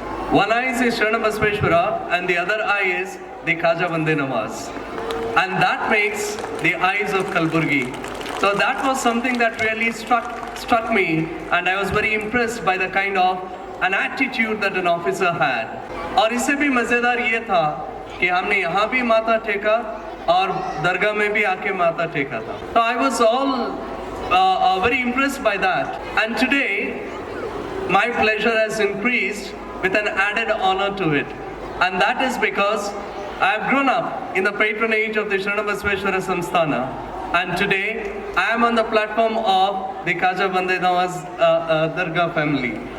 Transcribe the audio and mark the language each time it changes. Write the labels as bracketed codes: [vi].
[en] One eye is Sharana Basveshwara and the other eye is the Khaja Vande Nawaz. And that makes the eyes of Kalburgi. So that was something that really struck me, and I was very impressed by the kind of an attitude that an officer had. [hi] और इससे भी मज़ेदार ये था कि हमने यहाँ भी माथा टेका और दरगाह में भी आके माथा टेका था. [en] So I was all very impressed by that. And today, my pleasure has increased with an added honor to it. And that is because I have grown up in the patronage of the Sharana Basveshwara Samsthana, and today I am on the platform of the Khaja Vande Nawaz Dargah family.